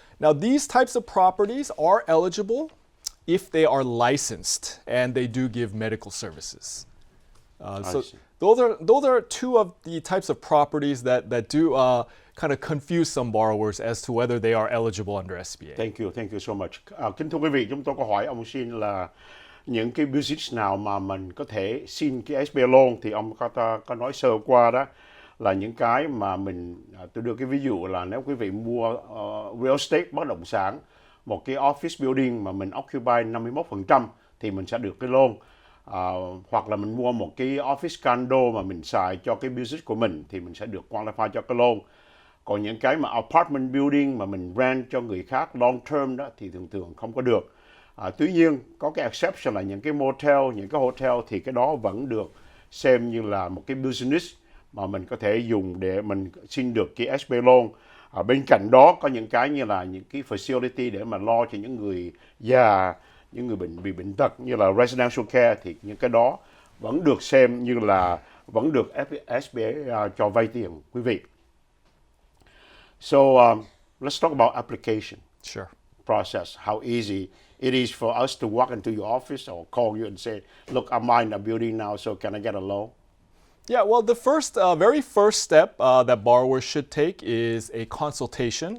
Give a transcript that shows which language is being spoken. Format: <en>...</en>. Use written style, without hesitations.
<en>Now, these types of properties are eligible if they are licensed and they do give medical services. So those are two of the types of properties that do kind of confuse some borrowers as to whether they are eligible under SBA. Thank you so much.</en> <vi>Kính thưa quý vị, chúng tôi có hỏi ông Shin là những cái business nào mà mình có thể xin cái SBA loan, thì ông có nói sơ qua đó là những cái mà tôi đưa cái ví dụ là nếu quý vị mua real estate bất động sản, một cái</vi> <en>office building</en> <vi>mà mình occupy 51%, thì mình sẽ được cái loan. Hoặc là mình mua một cái</vi> <en>office condo</en> <vi>mà mình xài cho cái business của mình thì mình sẽ được qualify cho cái loan. Còn những cái mà</vi> <en>apartment building</en> <vi>mà mình rent cho người khác</vi> <en>long term</en> <vi>đó thì thường thường không có được. Tuy nhiên có cái exception là những cái motel, những cái hotel thì cái đó vẫn được xem như là một cái business mà mình có thể dùng để mình xin được cái SBA loan. Bên cạnh đó có những cái như là những cái facility để mà lo cho những người già, những người bị bệnh tật như là</vi> <en>residential care</en> <vi>thì những cái đó vẫn được xem như là vẫn được SBA cho vay tiền quý vị.</vi> <en>So let's talk about application Sure. process. How easy it is for us to walk into your office or call you and say, "Look, I'm buying a building now, so can I get a loan?" Yeah, well, the very first step that borrowers should take is a consultation.</en>